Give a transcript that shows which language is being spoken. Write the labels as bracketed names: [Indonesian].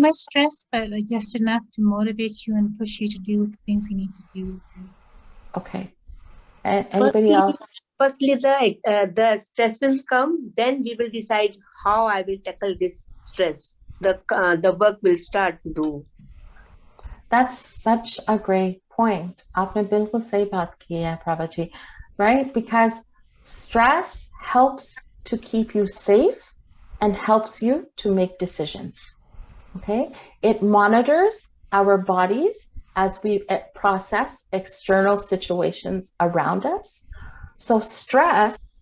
[English] too much stress, but like just enough to motivate you and push you to do the things you need to do. Okay. Anybody else? Firstly, right. The stress will come, then we will decide how I will tackle this stress. The work will start to do. That's such a great point. [Hindi] आपने बिल्कुल सही बात की है, Prabhaji, right? [English] Because stress helps to keep you safe and helps you to make decisions. Okay? It monitors our bodies as we process external situations around us. So stress